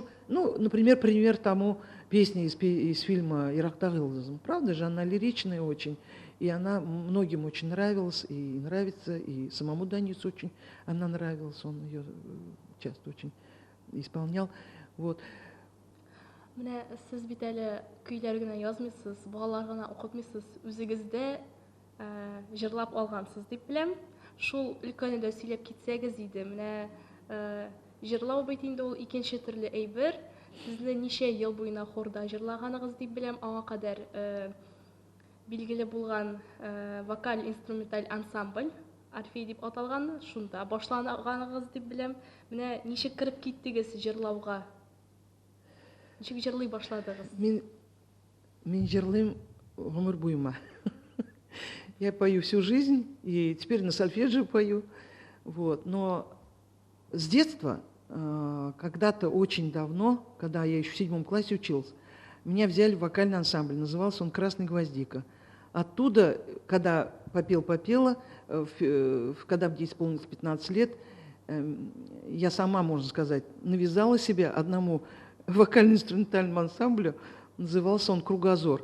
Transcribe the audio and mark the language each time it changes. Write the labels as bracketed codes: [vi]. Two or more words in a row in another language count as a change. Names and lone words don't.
[ru] Ну, например, пример тому песни из фильма «Ирактаг Йылдызым». Правда же, она лиричная очень, и она многим очень нравилась, и нравится, и самому Данису очень она нравилась, он ее часто очень исполнял. Вот. [tt] Менә сез бит әле көйләр генә язмыйсыз, балалар гына укытмыйсыз, үзегез дә җырлап алгансыз дип беләм. Шул өлкәне дә сөйләп китсәгез иде. Менә җырлау бит инде ул икенче төрле әйбер. Сезне ничә ел буена хорда җырлаганыгыз дип беләм, аңа кадәр билгеле булган вокаль-инструменталь ансамбль Орфей дип аталган, шунда башлаганыгыз дип беләм. Менә ничек кирип киттегез җырлауга? Ничек җырлый башладыгыз? Мен жырлыйм гомер буйма. [ru] Я пою всю жизнь, и теперь на сольфеджио пою. Вот. Но с детства, когда-то очень давно, когда я еще в 7 классе учился, меня взяли в вокальный ансамбль, назывался он «Красный гвоздика». Оттуда, когда попела, когда мне исполнилось 15 лет, я сама, можно сказать, навязала себе одному вокально-инструментальному ансамблю, назывался он «Кругозор».